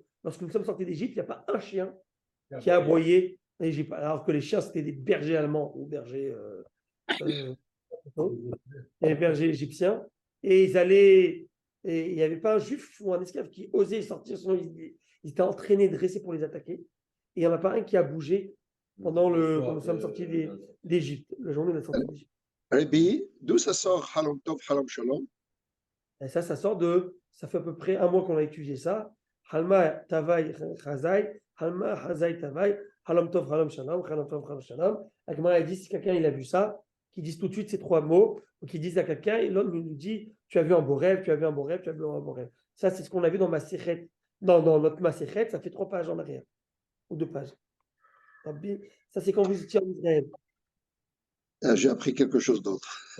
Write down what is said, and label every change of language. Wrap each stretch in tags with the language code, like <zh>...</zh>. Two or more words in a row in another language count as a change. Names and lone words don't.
<fr>Lorsque nous sommes sortis d'Égypte, il n'y a pas un chien qui a aboyé en Égypte, alors que les chiens, c'était des bergers allemands ou bergers, des bergers égyptiens, et ils allaient, et il n'y avait pas un juif ou un esclave qui osait sortir, sinon ils étaient entraînés, dressés pour les attaquer, et il n'y en a pas un qui a bougé pendant quand nous sommes sortis d'Égypte, la journée de la sortie d'Égypte. Rabbi, d'où ça sort</fr> <he>חלום טוב חלום שלום?</he> <fr>Et ça sort ça fait à peu près un mois qu'on a étudié ça.</fr> <arc>חלמא טבא חזאי חלמא חזאי טבא,</arc> <he>חלום טוב חלום שלום חלום טוב חלום שלום.</he> <fr>Agmara dit, si quelqu'un il a vu ça, qu'ils disent tout de suite ces trois mots, ou qu'ils disent à quelqu'un, et l'autre nous dit, tu as vu un beau rêve, tu as vu un beau rêve, tu as vu un beau rêve. Ça, c'est ce qu'on a vu dans Maséchet, dans notre Maséchet, ça fait 3 pages en arrière, ou 2 pages. Ça, c'est quand vous étiez en Israël. J'ai appris quelque chose d'autre.</fr>